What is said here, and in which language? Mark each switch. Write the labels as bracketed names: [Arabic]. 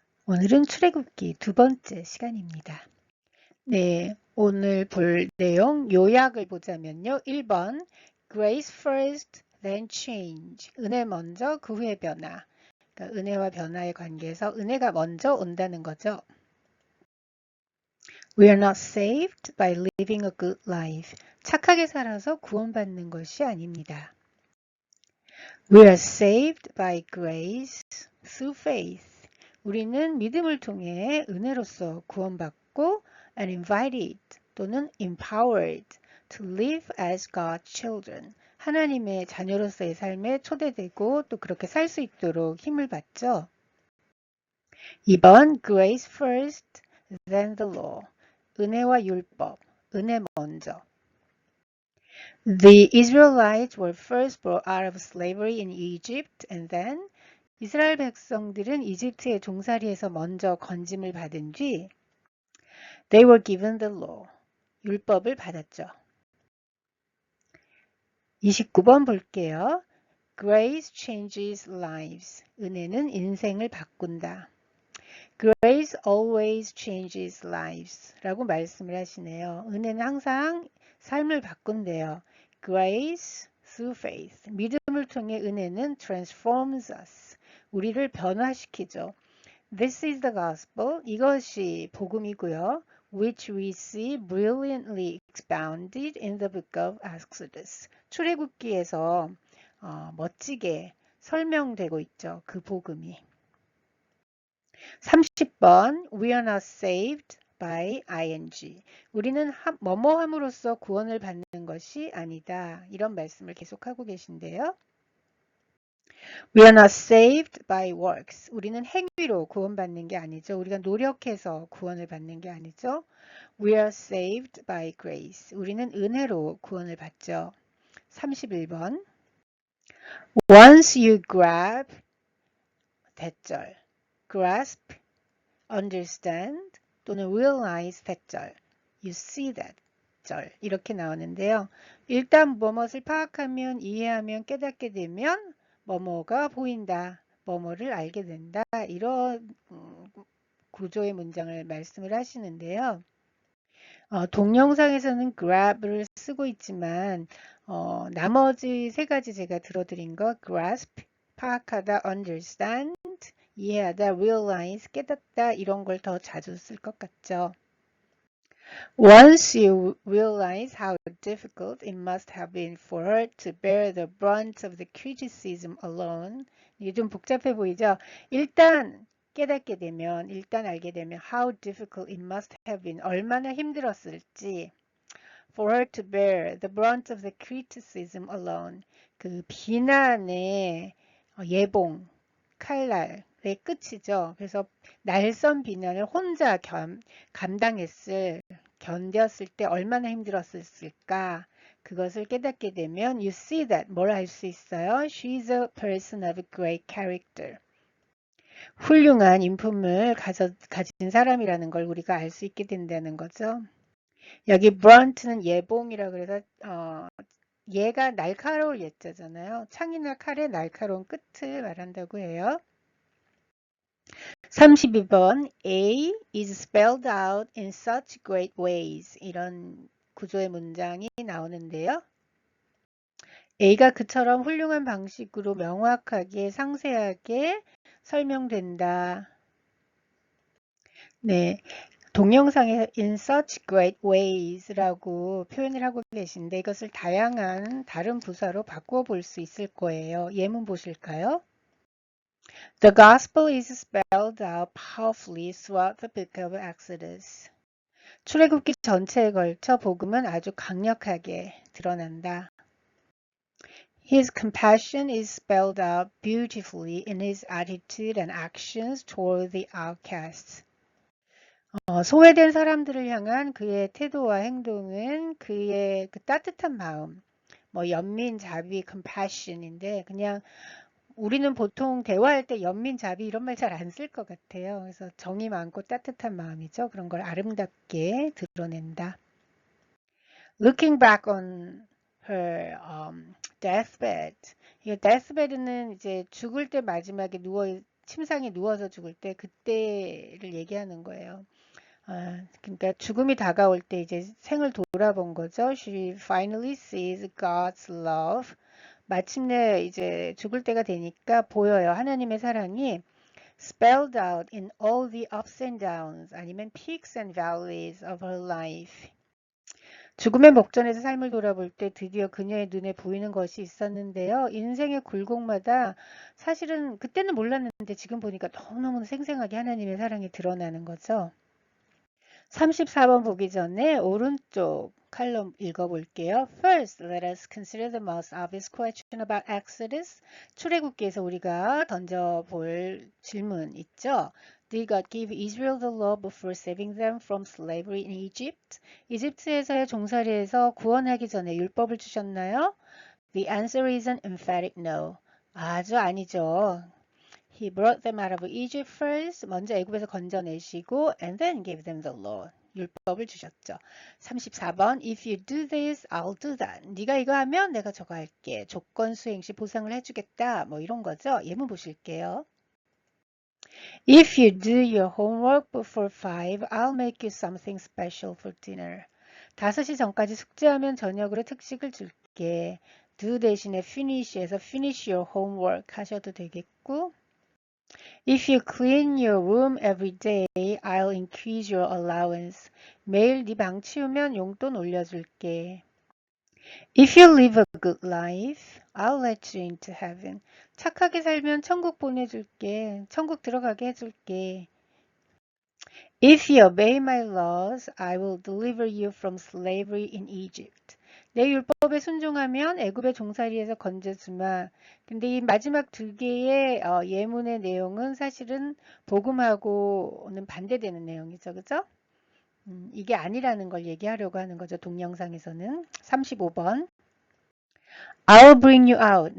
[Korean] 오늘은 출애굽기 두 번째 시간입니다. 네, 오늘 볼 내용 요약을 보자면요. [English] 1번 Grace first, then change. [Korean] 은혜 먼저, 그 후에 변화. 그러니까 은혜와 변화의 관계에서 은혜가 먼저 온다는 거죠. [English] We are not saved by living a good life. [Korean] 착하게 살아서 구원받는 것이 아닙니다. [English] We are saved by grace through faith. [Korean] 우리는 믿음을 통해 은혜로서 구원받고 [English] and invited [Korean] 또는 [English] empowered to live as God's children. [Korean] 하나님의 자녀로서의 삶에 초대되고 또 그렇게 살 수 있도록 힘을 받죠. 2번 [English] grace first, then the law. [Korean] 은혜와 율법, 은혜 먼저. [English] The Israelites were first brought out of slavery in Egypt and then [Korean] 이스라엘 백성들은 이집트의 종살이에서 먼저 건짐을 받은 뒤 [English] They were given the law. [Korean] 율법을 받았죠. 29번 볼게요. [English] Grace changes lives. [Korean] 은혜는 인생을 바꾼다. [English] Grace always changes lives [Korean] 라고 말씀을 하시네요. 은혜는 항상 삶을 바꾼대요. [English] Grace through faith. [Korean] 믿음을 통해 은혜는 [English] transforms us. [Korean] 우리를 변화시키죠. [English] This is the gospel. [Korean] 이것이 복음이고요. [English] Which we see brilliantly expounded in the book of Exodus. [Korean] 출애굽기에서 멋지게 설명되고 있죠. 그 복음이. [English] 30번 We are not saved by ing. [Korean] 우리는 뭐뭐 함으로써 구원을 받는 것이 아니다. 이런 말씀을 계속하고 계신데요. [English] We are not saved by works. [Korean] 우리는 행위로 구원받는 게 아니죠. 우리가 노력해서 구원을 받는 게 아니죠. [English] We are saved by grace. [Korean] 우리는 은혜로 구원을 받죠. [English] 31번 Once you grab 대절 grasp, understand 또는 realize 대절 you see that 절 [Korean] 이렇게 나오는데요. 일단 무엇을 파악하면 이해하면 깨닫게 되면 뭐뭐가 보인다. 뭐뭐를 알게 된다. 이런 구조의 문장을 말씀을 하시는데요. 동영상에서는 grab을 쓰고 있지만 나머지 세 가지 제가 들어드린 거 grasp, 파악하다, understand, 이해하다, realize, 깨닫다 이런 걸 더 자주 쓸 것 같죠. [English] Once you realize how difficult it must have been for her to bear the brunt of the criticism alone. [Korean] 이게 좀 복잡해 보이죠? 일단 깨닫게 되면, 일단 알게 되면 [English] how difficult it must have been. [Korean] 얼마나 힘들었을지. [English] For her to bear the brunt of the criticism alone. [Korean] 그 비난의 예봉, 칼날의 끝이죠. 그래서 날선 비난을 혼자 견뎠을 때 얼마나 힘들었을까? 그것을 깨닫게 되면 [English] you see that [Korean] 뭘 알 수 있어요? [English] She's a person of great character. [Korean] 훌륭한 인품을 가진 사람이라는 걸 우리가 알 수 있게 된다는 거죠. 여기 brunt는 예봉이라 그래서 얘가 날카로울 예자잖아요. 창이나 칼의 날카로운 끝을 말한다고 해요. [English] 32번 A is spelled out in such great ways. [Korean] 이런 구조의 문장이 나오는데요. A가 그처럼 훌륭한 방식으로 명확하게 상세하게 설명된다. 네, 동영상에 [English] in such great ways [Korean] 라고 표현을 하고 계신데 이것을 다양한 다른 부사로 바꾸어 볼 수 있을 거예요. 예문 보실까요? [English] The gospel is spelled out powerfully throughout the book of Exodus. [Korean] 출애굽기 전체에 걸쳐 복음은 아주 강력하게 드러난다. [English] His compassion is spelled out beautifully in his attitude and actions toward the outcasts. [Korean] 소외된 사람들을 향한 그의 태도와 행동은 그의 그 따뜻한 마음, 연민, 자비, compassion인데 그냥 우리는 보통 대화할 때 연민, 자비 이런 말 잘 안 쓸 것 같아요. 그래서 정이 많고 따뜻한 마음이죠. 그런 걸 아름답게 드러낸다. [English] Looking back on her deathbed. [Korean] 이 deathbed는 이제 죽을 때 마지막에 누워 침상에 누워서 죽을 때 그때를 얘기하는 거예요. 그러니까 죽음이 다가올 때 이제 생을 돌아본 거죠. [English] She finally sees God's love. [Korean] 마침내 이제 죽을 때가 되니까 보여요. 하나님의 사랑이 [English] spelled out in all the ups and downs 아니면 peaks and valleys of her life. [Korean] 죽음의 목전에서 삶을 돌아볼 때 드디어 그녀의 눈에 보이는 것이 있었는데요. 인생의 굴곡마다 사실은 그때는 몰랐는데 지금 보니까 너무너무 생생하게 하나님의 사랑이 드러나는 거죠. 34번 보기 전에 오른쪽 칼럼 읽어볼게요. [English] First, let us consider the most obvious question about Exodus. [Korean] 출애굽기에서 우리가 던져볼 질문 있죠. [English] Did God give Israel the law before saving them from slavery in Egypt? [Korean] 이집트에서의 종살이에서 구원하기 전에 율법을 주셨나요? [English] The answer is an emphatic no. [Korean] 아주 아니죠. [English] He brought them out of Egypt first. [Korean] 먼저 애굽에서 건져내시고 [English] and then gave them the law. [Korean] 율법을 주셨죠. [English] 34번 If you do this, I'll do that. [Korean] 네가 이거 하면 내가 저거 할게. 조건 수행 시 보상을 해주겠다. 뭐 이런 거죠. 예문 보실게요. [English] If you do your homework before 5, I'll make you something special for dinner. [Korean] 5시 전까지 숙제하면 저녁으로 특식을 줄게. [English] do 대신에 finish에서 finish your homework [Korean] 하셔도 되겠고 [English] If you clean your room every day, I'll increase your allowance. [Korean] 매일 네 방 치우면 용돈 올려줄게. [English] If you live a good life, I'll let you into heaven. [Korean] 착하게 살면 천국 보내줄게. 천국 들어가게 해줄게. [English] If you obey my laws, I will deliver you from slavery in Egypt. [Korean] 내 율법에 순종하면 애굽의 종살이에서 건져주마. 근데 이 마지막 두 개의 예문의 내용은 사실은 복음하고는 반대되는 내용이죠. 그죠? 이게 아니라는 걸 얘기하려고 하는 거죠. 동영상에서는. [English] 35번. I'll bring you out.